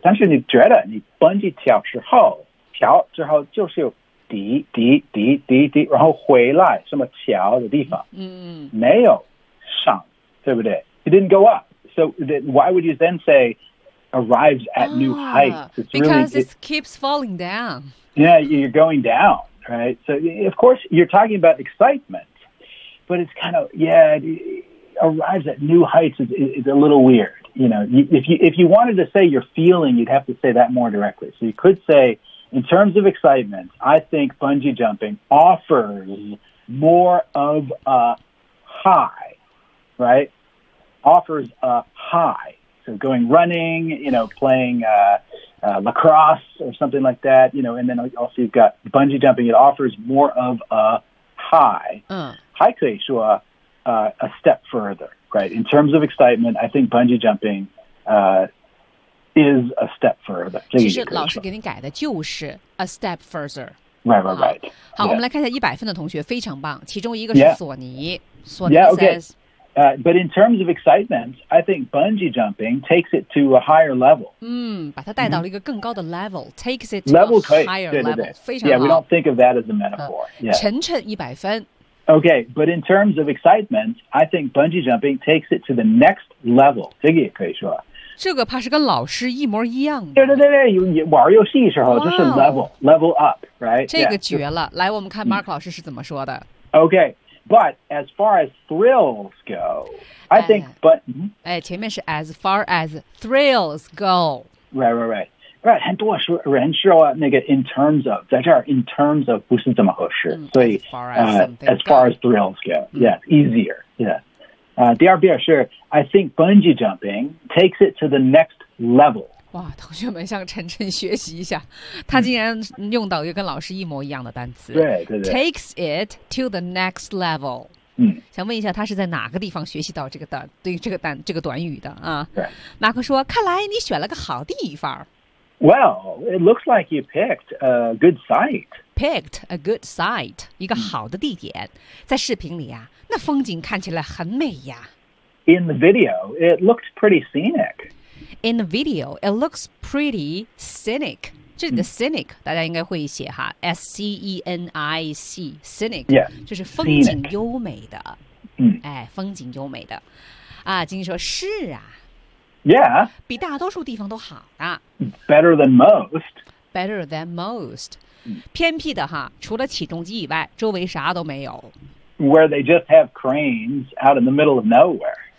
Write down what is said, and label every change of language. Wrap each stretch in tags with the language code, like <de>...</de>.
<zh>但是你觉得你 bungee 跳之后就是有滴滴滴滴滴，然后回来什么桥的地方？没有。上，对不对？</zh> <en>It didn't go up. So why would you then say arrives at new heights? It's because really, it keeps falling down. Yeah, you're going down, right? So of course, you're talking about excitement, but it's kind of, arrives at new heights is a little weird. You know, if you wanted to say you're feeling, you'd have to say that more directly. So you could say, in terms of excitement, I think bungee jumping offers more of a high. Right, offers a high. So going running, you know, playing lacrosse or something like that, you know, and then also you've got bungee jumping. It offers more of a high. High could be a step further, right? In terms of excitement, I think bungee jumping is a step further.</en> <zh>其实老师给你改的就是</zh> <en>a step further. Right.</en> <zh>好，我们来看一下100分的同学，非常棒。其中一个是索尼，索尼</zh> <en>says, but in terms of excitement, I think bungee jumping takes it to a higher level.</en> <zh>把它带到了一个更高的 level,</zh> <en>takes it to a higher level.</en> <zh>对对对，非常好。</zh> <en>Yeah, we don't think of that as a metaphor. Yeah.</en> <zh>晨晨100分。</zh> <en>Okay, but in terms of excitement, I think bungee jumping takes it to the next level.</en> <zh>这个也可以说。这个怕是跟老师一模一样的。对对对对，玩游戏时候就是 level up,</zh> <en>right?</en> <zh>这个绝了。来，我们看 Mark 老师是怎么说的。</zh> <en>Okay, but as far as thrills go, I think, but...</en> <zh>哎，前面是</zh> <en>as far as thrills go.</en> <zh>Right. 很多人说那个 in terms of, 在这儿 in terms of 不是这么合适。</zh> <en>所以 as far as thrills go, yes, easier, yes.</en> <zh>第二遍是</zh> <en>I think bungee jumping takes it to the next level.</en> <zh>哇，同学们向晨晨学习一下，他竟然用到一个跟老师一模一样的单词。对。</zh> <en>Takes it to the next level. 嗯，</en> <zh>想问一下，他是在哪个地方学习到这个短对这个单这个短语的啊？对。马克说：“看来你选了个好地方。”</zh> <en>Well, it looks like you picked a good site. Picked a good site,</en> <zh>一个好的地点，在视频里啊。那风景看起来很美呀。</zh> <en>In the video, it looked pretty scenic. In the video, it looks pretty scenic.</en> <zh>这里的</zh> <en>scenic</en> <zh>大家应该会写哈</zh> <en>，S-C-E-N-I-C, scenic. Yeah,</en> <zh>就是风景优美的。嗯，哎，风景优美的。啊，经理说是啊。</zh> <en>Yeah.</en> <zh>比大多数地方都好啊。</zh> <en>Better than most. Better than most.</en> <zh>偏僻的哈，除了起重机以外，周围啥都没有。</zh> <en>Where they just have cranes out in the middle of nowhere.</en>